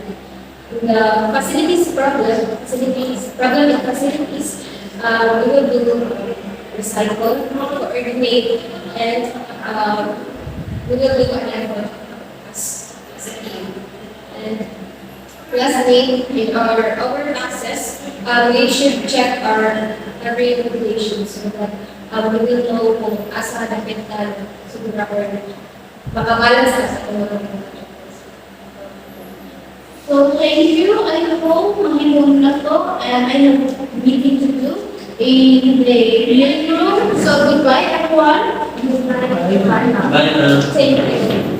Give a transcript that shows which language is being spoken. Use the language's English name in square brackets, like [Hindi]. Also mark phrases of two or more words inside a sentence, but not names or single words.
[English] The facilities problem with facilities, we will do recycle, coordinate, and we will do an effort as a team. And lastly, in our taxes, we should check our every regulation so that we will know [Cebuano] kung asa napitan siguro or makabalance sa kung [English] so thank you. I hope [Cebuano] mahimong na to, [English] and I have meeting to do in the living room. So goodbye everyone. Bye, ma'am. Thank you.